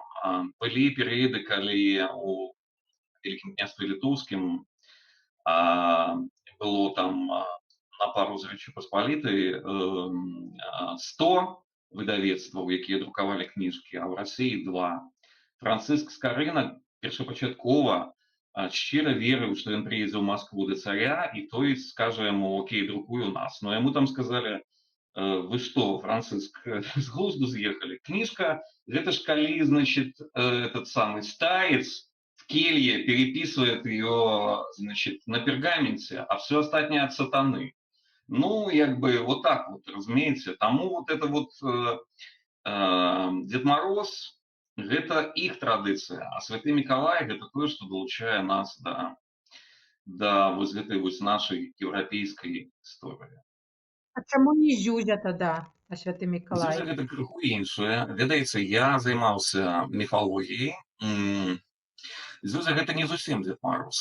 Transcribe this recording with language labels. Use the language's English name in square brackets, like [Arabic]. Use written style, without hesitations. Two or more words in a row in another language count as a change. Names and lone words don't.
[Belarusian] Былі перыяды, калі у Вялікім княстве літоўскім было там на пару з Рэчы Паспалітай 100 выдавецтваў, якія друкавалі кніжкі, а ў Расіі 2. Францыск Скарына першапачаткова шчыра верыў, што ён прыедзе ў Маскву да царя, і той скажа яму: окей, друкуй у нас. Но яму там сказалі: [Russian] вы что, Франциск, с [Belarusian] глузду з'ехали? [Russian] Книжка, это ж калі, значит, этот самый старец в келье переписывает ее, значит, на пергаменте, а все остальное от сатаны. Ну, [Belarusian] як бы [Russian] вот так вот, разумеете. Тому вот это вот Дед Мороз — [Belarusian] гэта іх традыцыя, а святы Мікалай — гэта тое, што далучае нас да вось гэтай вось нашай еўрапейскай гісторыі. А чаму не Зюзя тада, а святы Зюзя Мікалай? гэта крыху іншае. Ведаеце, я займаўся міфалогіяй. Зюзя гэта не зусім Дзед Мароз.